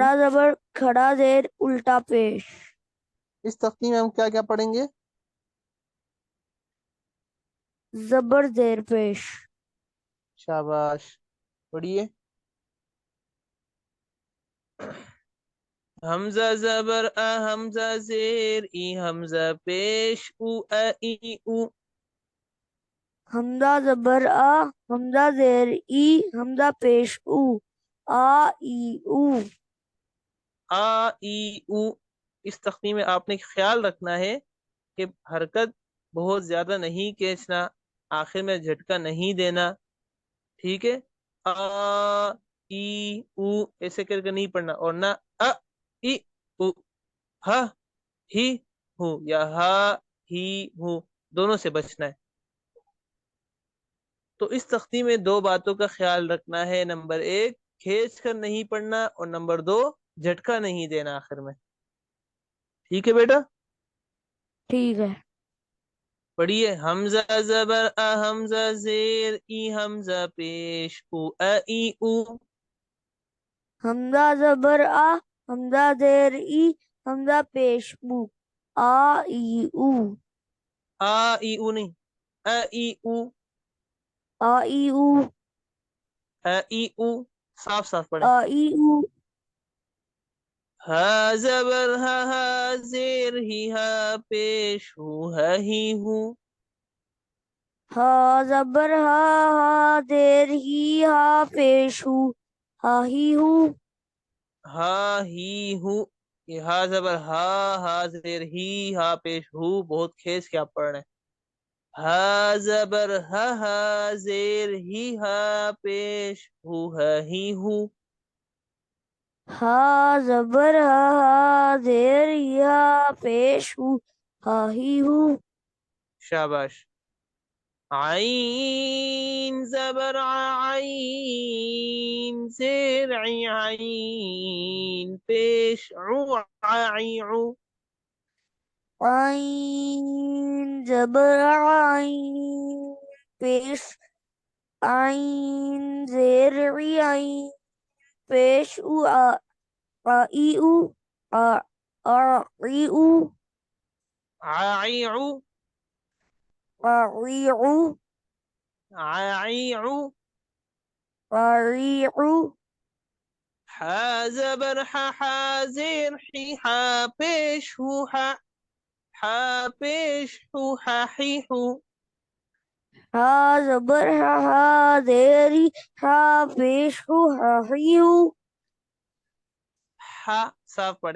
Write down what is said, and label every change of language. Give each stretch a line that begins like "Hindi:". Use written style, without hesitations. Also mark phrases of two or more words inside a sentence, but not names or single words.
Urdu: کھڑا زبر، کھڑا زیر، الٹا پیش. اس تختی میں ہم کیا کیا پڑھیں گے؟ زبر، زیر، پیش. شاباش. پڑھیے. حمزہ زبر ا، حمزہ زیر ای، حمزہ پیش او ا ای او. حمزہ زبر آ، حمزہ زیر ای، حمزہ پیش او، آ ای او. آ ای او. اس تختی میں آپ نے خیال رکھنا ہے کہ حرکت بہت زیادہ نہیں کھینچنا، آخر میں جھٹکا نہیں دینا. ٹھیک ہے؟ آ ای او ایسے کر کے نہیں پڑھنا، اور نہ ا ای او. ہا ہی ہو یا ہا ہی ہو، دونوں سے بچنا ہے. تو اس تختی میں 2 باتوں کا خیال رکھنا ہے. نمبر 1 کھینچ کر نہیں پڑھنا، اور نمبر 2 جھٹکا نہیں دینا آخر میں. ٹھیک ہے بیٹا؟ ٹھیک ہے. پڑھیے. حمزہ زبر ا، حمزہ زیر ای، حمزہ پیش او ا ای او. حمزہ زبر آ، حمزہ زیر ای، حمزہ پیش او، آ ای او. آ ای او نہیں، ا ای او. آ ای او. ا ای او. صاف صاف پڑھیں. آ ای او. ہا زبر ہا، ہا زیر ہی، ہا پیش ہو ہا ہی ہو. ہا زبر ہا، ہا زیر ہی، ہا پیش ہو، ہا ہی ہو. ہا ہی ہو. یہ ہا زبر ہا، ہا زیر ہی، ہا پیش ہو بہت کھینچ کے آپ پڑھ رہے ہیں. ہا زبر ہا، ہا زیر ہی، ہا پیش ہو ہا ہی ہو. ہا زبر ہا، ہا زیر ہی، ہا پیش ہو، ہا ہی ہو. شاباش. عين زبر عين زیر عين پیش عو. عين زبر عين پیش عين زیر عين پیش او ای او ای او عائع عیع عائع. عیع حا زبر حازر حا پیش ہو حا پیش ہو حیحو. ہا زبر ہا دیری ہا پیش ہو ہیو حا صاف پڑے.